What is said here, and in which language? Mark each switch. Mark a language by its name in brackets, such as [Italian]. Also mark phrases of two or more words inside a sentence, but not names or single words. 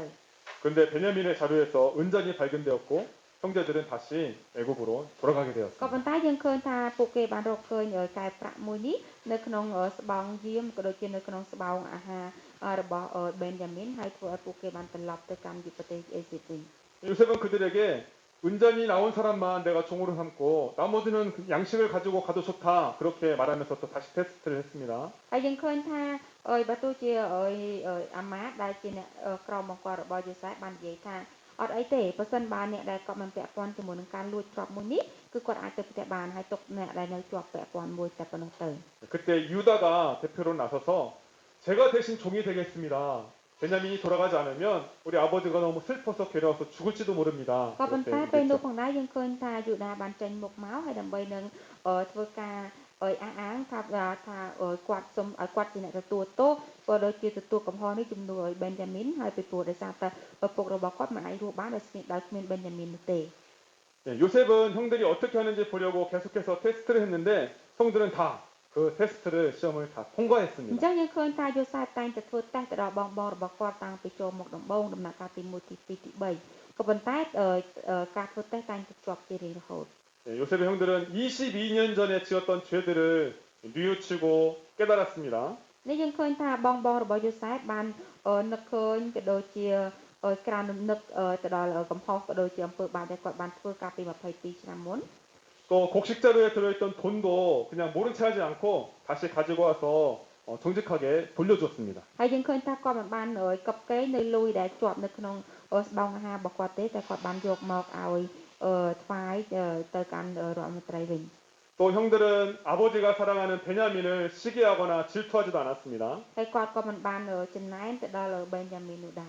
[Korean] 그런데 베냐민의 자료에서 은전이 발견되었고 형제들은 다시 애굽으로 돌아가게 [Khmer] ក៏ [Korean] 되었습니다. [Khmer] ប៉ុន្តែយើងឃើញថាពួកគេបានរកឃើញកែវប្រាក់មួយនេះនៅក្នុងស្បោងយាមក៏ដូចជានៅក្នុងស្បោងអាហាររបស់បេនយ៉ាមីនហើយធ្វើឲ្យពួកគេបានត្រឡប់ទៅកាន់ប្រទេសអេស៊ីបវិញ [Korean] 요셉은 그들에게 은전이 나온 사람만 내가 종으로 삼고 나머지는 양식을 가지고 가도 좋다 그렇게 말하면서 또 다시 테스트를 했습니다. [Khmer] ហើយយើងឃើញថាបើទោះជាអាម៉ាដែលជាអ្នកក្រមបង្គាប់របស់យូសាបបាននិយាយថាអត់អីទេបើសិនបើអ្នកដែលគាត់មិនពាក់ព័ន្ធជាមួយនឹងការលួចទ្រព្យមួយនេះគឺគាត់អាចទៅផ្ទះបានហើយទុកអ្នកដែលនៅជាប់ពាក់ព័ន្ធមួយតែប៉ុណ្ណោះទៅ [Korean] 그때 유다가 대표로 나서서 제가 대신 종이 되겠습니다. 베냐민이 돌아가지 않으면 우리 아버지가 너무 슬퍼서 괴로워서 죽을지도 모릅니다. [Khmer] ក៏ប៉ុន្តែពេលនោះផងដែរយើងឃើញថាយូដាបានចេញមុខមកហើយដើម្បីនឹងធ្វើការអាងថាគាត់សុំឲ្យគាត់ជាអ្នកទទួលទោសក៏ដូចជាទទួលកំហុសនេះជំនួសឲ្យបេនយ៉ាមីនហើយពីព្រោះដោយសារតែឪពុករបស់គាត់មិនអាចរស់បានដោយគ្មានបេនយ៉ាមីននោះទេ [Korean] 예, 요셉은 형들이 어떻게 하는지 보려고 계속해서 테스트를 했는데 형들은 다 그 테스트를 시험을 다 [Khmer] អញ្ [Korean] 통과했습니다. [Khmer] ចឹងយើងឃើញថាយូសាបតែងតែធ្វើតេស្តទៅដល់បងរបស់គាត់តាំងពីចូលមកដំបូងដំណាក់កាលទី1ទី2ទី3ក៏ប៉ុន្តែការធ្វើតេស្តតែងតែជាប់ជារៀងរហូត [Korean] 예, 요셉의 형들은 22년 전에 지었던 죄들을 뉘우치고 깨달았습니다. [Khmer] នេះយើងឃើញថាបងរបស់យូសាបបាននឹកឃើញក៏ដូចជាក្រៅនឹកទៅដល់កំហុសក៏ដូចជាអំពើបាបដែលគាត់បានធ្វើកាលពី22ឆ្នាំមុន [Korean] 또 곡식자루에 들어있던 돈도 그냥 모른 채 하지 않고 다시 가지고 와서 정직하게 돌려주었습니다. [Khmer] ហើយយើងឃើញថាគាត់មិនបានកប់កេរនៅលុយដែលជាប់នៅក្នុងស្បោងអាហាររបស់គាត់ទេតែគាត់បានយកមកឲ្យថ្វាយទៅកាន់រដ្ឋមន្ត្រីវិញ [Korean] 또 형들은 아버지가 사랑하는 베냐민을 시기하거나 질투하지도 않았습니다. [Khmer] ហើយគាត់ក៏មិនបានចំណែនទៅដល់បេនយ៉ាមីននោះដែរ